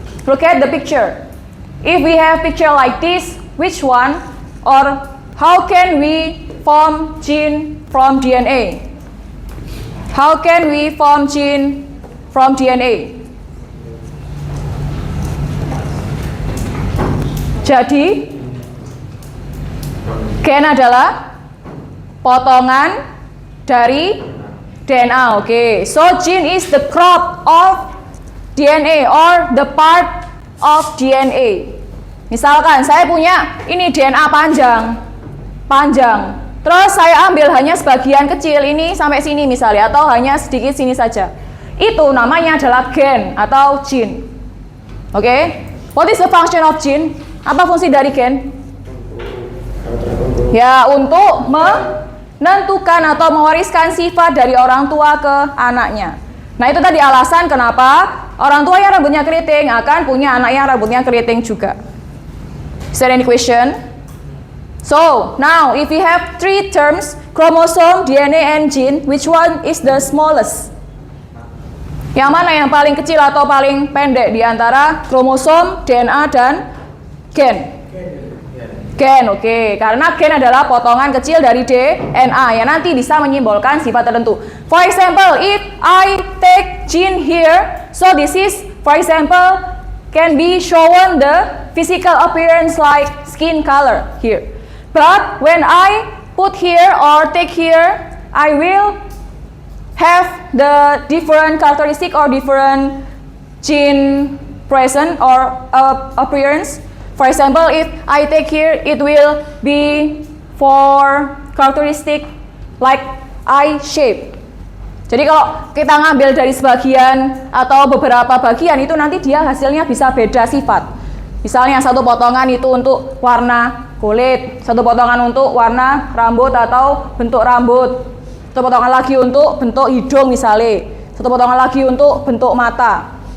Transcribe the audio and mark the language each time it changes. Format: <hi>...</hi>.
<en>Look at the picture. If we have picture like this, which one or how can we form gene from DNA? How can we form gene from DNA?</en> <id>Jadi, gen adalah potongan dari DNA.</id> <en>Okay, so gene is the crop of DNA or the part of DNA.</en> <id>Misalkan saya punya ini DNA panjang. Terus saya ambil hanya sebagian kecil ini sampai sini misalnya atau hanya sedikit sini saja. Itu namanya adalah gen atau gene.</id> <en>Okay? What is the function of gene?</en> <id>Apa fungsi dari gen? Ya, untuk menentukan atau mewariskan sifat dari orang tua ke anaknya. Nah, itu tadi alasan kenapa orang tua yang rambutnya keriting akan punya anak yang rambutnya keriting juga.</id> <en>Is there any question? So, now if we have three terms, chromosome, DNA, and gene, which one is the smallest?</en> <id>Yang mana yang paling kecil atau paling pendek di antara kromosom, DNA, dan gen? Gen, oke. Karena gen adalah potongan kecil dari DNA yang nanti bisa menyimbolkan sifat tertentu.</id> <en>For example, if I take gene here, so this is, for example, can be shown the physical appearance like skin color here. But when I put here or take here, I will have the different characteristic or different gene present or appearance. For example, if I take here, it will be for characteristic like eye shape.</en> <id>Jadi kalau kita ngambil dari sebagian atau beberapa bagian itu nanti dia hasilnya bisa beda sifat. Misalnya satu potongan itu untuk warna kulit, satu potongan untuk warna rambut atau bentuk rambut, satu potongan lagi untuk bentuk hidung misalnya, satu potongan lagi untuk bentuk mata.</id>